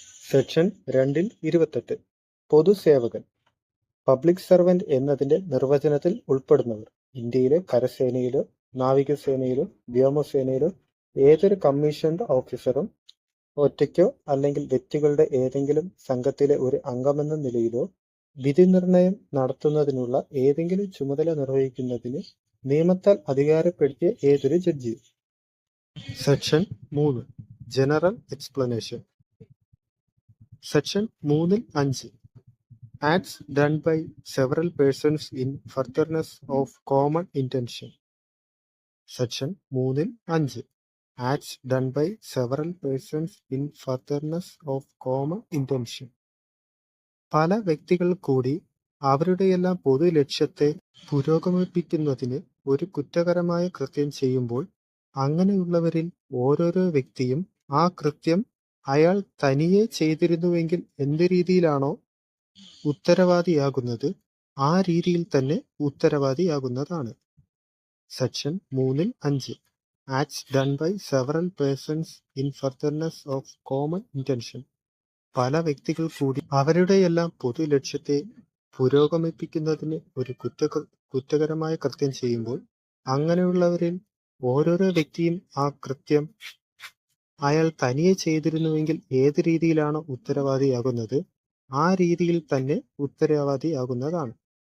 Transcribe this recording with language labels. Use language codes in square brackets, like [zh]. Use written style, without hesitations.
[ml] Section 2-28 പൊതുസേവകൻ. Public servant എന്നതിന്റെ നിർവചനത്തിൽ ഉൾപ്പെടുന്നവർ ഇന്ത്യയിലെ കരസേനയിലോ നാവികസേനയിലോ വ്യോമസേനയിലോ ഏതൊരു കമ്മീഷൻഡ് ഓഫീസറും ഒറ്റയ്ക്കോ അല്ലെങ്കിൽ വ്യക്തികളുടെ ഏതെങ്കിലും സംഘത്തിലെ ഒരു അംഗമെന്ന നിലയിലോ വിധി നിർണയം നടത്തുന്നതിനുള്ള ഏതെങ്കിലും ചുമതല നിർവഹിക്കുന്നതിന് നിയമത്താൽ അധികാരപ്പെടുത്തിയ ഏതൊരു ജഡ്ജിയും. Section 3 general explanation. [en] Section 3-5 acts done by several persons in furtherance of common intention. Section 3-5 acts done by several persons in furtherance of common intention. [ml] പല വ്യക്തികൾ കൂടി അവരുടെയെല്ലാം പൊതു ലക്ഷ്യത്തെ പുരോഗമിപ്പിക്കുന്നതിന് ഒരു കുറ്റകരമായ കൃത്യം ചെയ്യുമ്പോൾ അങ്ങനെയുള്ളവരിൽ ഓരോരോ വ്യക്തിയും ആ കൃത്യം അയാൾ തനിയെ ചെയ്തിരുന്നുവെങ്കിൽ എന്ത് രീതിയിലാണോ ഉത്തരവാദിയാകുന്നത് ആ രീതിയിൽ തന്നെ ഉത്തരവാദിയാകുന്നതാണ്. [en] Section 3-5 acts done by several persons in furtherance of common intention. [ml] പല വ്യക്തികൾ കൂടി അവരുടെയെല്ലാം പൊതു ലക്ഷ്യത്തെ പുരോഗമിപ്പിക്കുന്നതിന് ഒരു കുറ്റകരമായ കൃത്യം ചെയ്യുമ്പോൾ അങ്ങനെയുള്ളവരിൽ ഓരോരോ വ്യക്തിയും ആ കൃത്യം അയാൾ തനിയെ ചെയ്തിരുന്നുവെങ്കിൽ ഏത് രീതിയിലാണോ ഉത്തരവാദിയാകുന്നത് ആ രീതിയിൽ തന്നെ ഉത്തരവാദിയാകുന്നതാണ്.